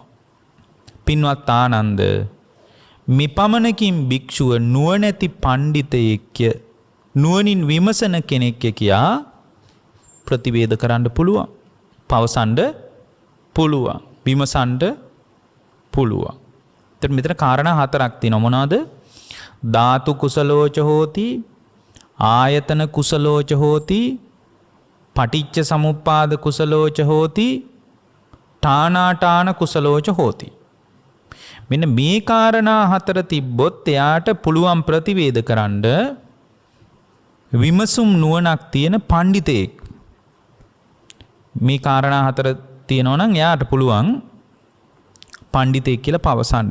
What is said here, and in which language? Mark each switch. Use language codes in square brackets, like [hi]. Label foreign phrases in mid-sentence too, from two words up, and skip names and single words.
[si] පින්වත් ආනන්ද, මෙපමණකින් භික්ෂුව නුවණැති පණ්ඩිතයෙක්ය, නුවණින් විමසන කෙනෙක් කියා ප්‍රතිවේද කරන්න පුළුවන්, පවසන්න පුළුවන්, විමසන්න පුළුවන්. එතන මෙතන කාරණා හතරක් තියෙනවා. මොනවාද? [pi] ධාතු කුසලෝච හෝති, ආයතන කුසලෝච හෝති, පටිච්ච සමුප්පාද කුසලෝච හෝති, ඨානාඨාන කුසලෝච හෝති. [si] මෙන්න මේ කාරණා හතර තිබ්බොත් එයාට පුළුවන් ප්‍රතිවේද කරන්න විමසුම් නුවණක් තියෙන පඬිතෙක්. මේ කාරණා හතර තියෙනවා නම් එයාට පුළුවන් පඬිතෙක් කියලා පවසන්න.